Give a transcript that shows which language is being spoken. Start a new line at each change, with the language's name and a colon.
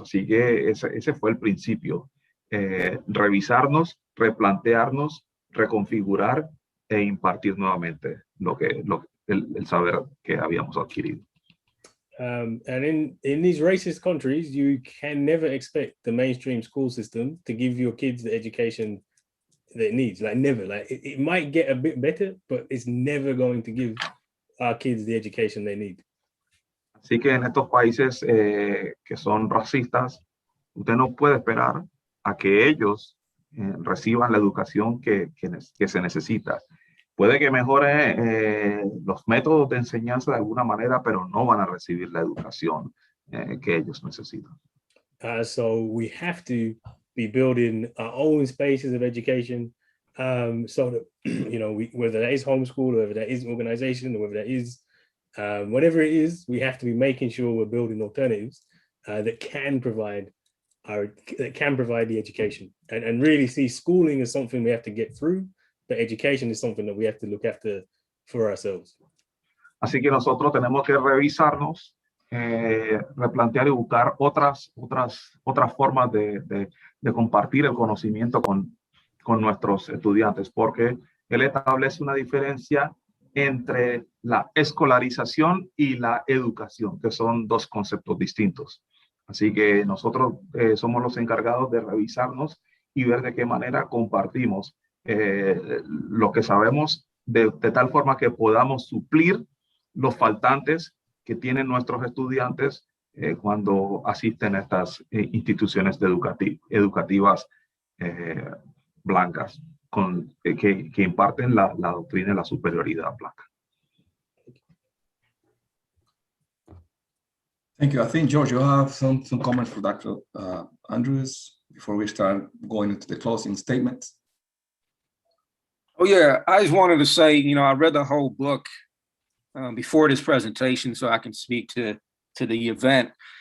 Spanish: Así que ese fue el principio, revisarnos, replantearnos, reconfigurar e impartir nuevamente el saber que habíamos adquirido.
English: And in these racist countries, you can never expect the mainstream school system to give your kids the education that it needs. Like never. Like it might get a bit better, but it's never going to give our kids the education they need.
Spanish: Así que en estos países que son racistas, usted no puede esperar a que ellos reciban la educación que se necesita. Puede que mejore los métodos de enseñanza de alguna manera, pero no van a recibir la educación que ellos necesitan.
English: So we have to be building our own spaces of education, so that, you know, whether that is homeschool, or whether that is organization, or whether that is whatever it is, we have to be making sure we're building alternatives that can provide the education, and really see schooling as something we have to get through, but education is something that we have to look after for ourselves.
Spanish: Así que nosotros tenemos que revisarnos, replantear y buscar otras formas de compartir el conocimiento con nuestros estudiantes, porque él establece una diferencia entre la escolarización y la educación, que son dos conceptos distintos. Así que nosotros somos los encargados de revisarnos y ver de qué manera compartimos lo que sabemos de tal forma que podamos suplir los faltantes que tienen nuestros estudiantes cuando asisten a estas instituciones educativas blancas que imparten la doctrina de la superioridad blanca.
English: Thank you. I think, George, you have some comments for Dr. Andrews before we start going into the closing statements. Oh, yeah. I just wanted to say, you know, I read the whole book before this presentation so I can speak to the event.